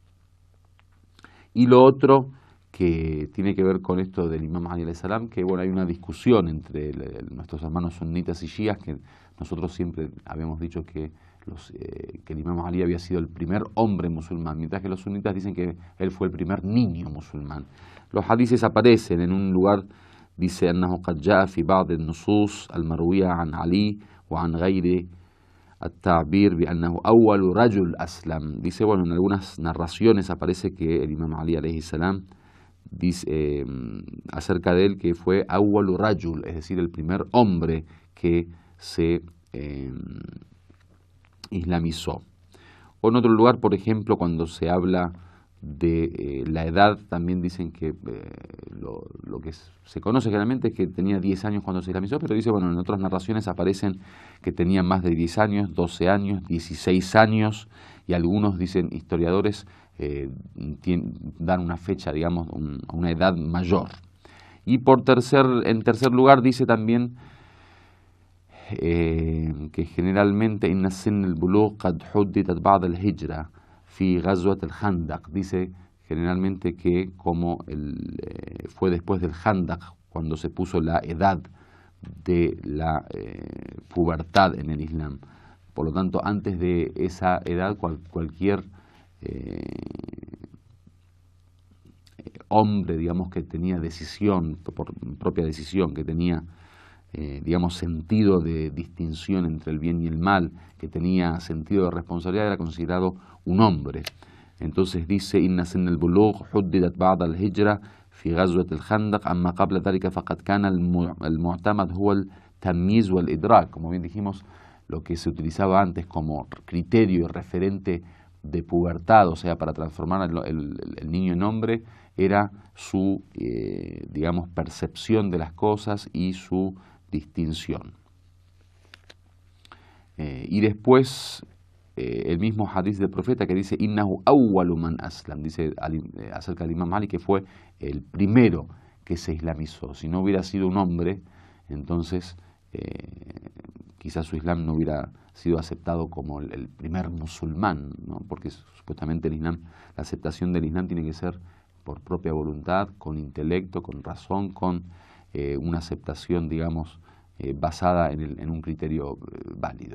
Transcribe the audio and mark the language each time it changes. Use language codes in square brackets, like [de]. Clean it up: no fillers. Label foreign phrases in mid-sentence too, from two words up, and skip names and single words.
[es] Y lo otro que tiene que ver con esto del Imam Ali [ar] عليه السلام, [es] que bueno, hay una discusión entre nuestros hermanos sunitas y shias, que nosotros siempre habíamos dicho que el Imam Ali había sido el primer hombre musulmán, mientras que los sunitas dicen que él fue el primer niño musulmán. Los hadices aparecen en un lugar. [ar] Dice أنه قد جاء في بعض النصوص المروية عن علي وعن غيره التعبير بأنه أول رجل أسلم. [es] Dice, bueno, en algunas narraciones aparece que el Imam Ali [ar] عليه السلام [es] dice acerca de él que fue [ar] أول رجل, [es] es decir, el primer hombre que se islamizó. O en otro lugar, por ejemplo, cuando se habla de la edad, también dicen que lo que se conoce generalmente es que tenía 10 años cuando se islamizó, pero dice, bueno, en otras narraciones aparecen que tenía más de 10 años, 12 años, 16 años, y algunos, dicen historiadores, dan una fecha, digamos, una edad mayor. Y en tercer lugar dice también que generalmente [ar] إن سن البلوغ قد حددت بعد الهجرة في غزوة الخندق, [es] dice generalmente que como fue después del Khandaq, cuando se puso la edad de la pubertad en el Islam. Por lo tanto, antes de esa edad, cualquier hombre, digamos, que tenía decisión, por propia decisión, que tenía digamos, sentido de distinción entre el bien y el mal, que tenía sentido de responsabilidad, era considerado un hombre. Entonces dice [ar] إن سن البلوغ حددت بعد الهجرة في غزوة الخندق أما قبل ذلك فقد كان المعتمد هو التمييز والإدراك, [es] como bien dijimos, lo que se utilizaba antes como criterio y referente de pubertad, o sea, para transformar el niño en hombre, era su, digamos, percepción de las cosas y su distinción. Y después el mismo hadith del profeta que dice [ar] إنه أول من أسلم, [es] dice acerca del imam Malik que fue el primero que se islamizó. Si no hubiera sido un hombre, entonces quizás su islam no hubiera sido aceptado como el primer musulmán, ¿no? Porque supuestamente el islam, la aceptación del islam tiene que ser por propia voluntad, con intelecto, con razón, con una aceptación, digamos, basada en un criterio válido.